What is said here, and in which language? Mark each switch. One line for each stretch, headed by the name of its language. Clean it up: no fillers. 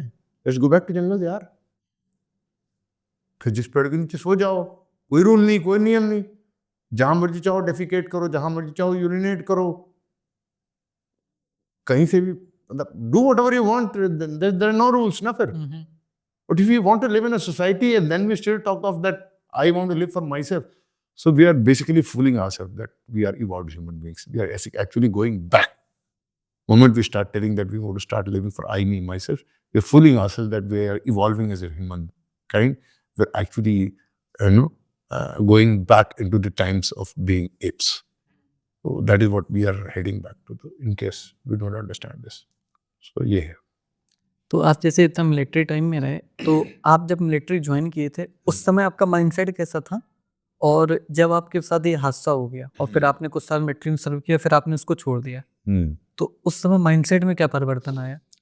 English: let's go back to jungle
Hindi: यार, फिर जिस पेड़ के नीचे सो जाओ, कोई रूल नहीं, कोई नियम नहीं, जहां मर्जी चाहो डेफिकेट करो, जहां मर्जी चाहो यूरिनेट करो, कहीं से भी, मतलब
English: do whatever you want, there are no rules ना
Hindi: फिर।
English: But if you want to live in a society and then we still talk of that I want to live for my self, so we are basically fooling ourselves that we are evolved human beings. We are actually going back. The moment we start telling that we want to start living for I, me, myself, we're fooling ourselves that we are evolving as a human kind. We're actually, going back into the times of being apes. So that is what we are heading back to, in case we don't understand this. So yeah.
Hindi: तो आप जैसे इतना military time में रहे, तो आप जब military join किए थे उस समय आपका माइंडसेट कैसा था, और जब आपके साथ ये हादसा हो गया और फिर आपने कुछ साल मिलिट्री में सर्व किया, फिर आपने उसको छोड़ दिया, तो उस समय माइंडसेट में क्या परिवर्तन आया?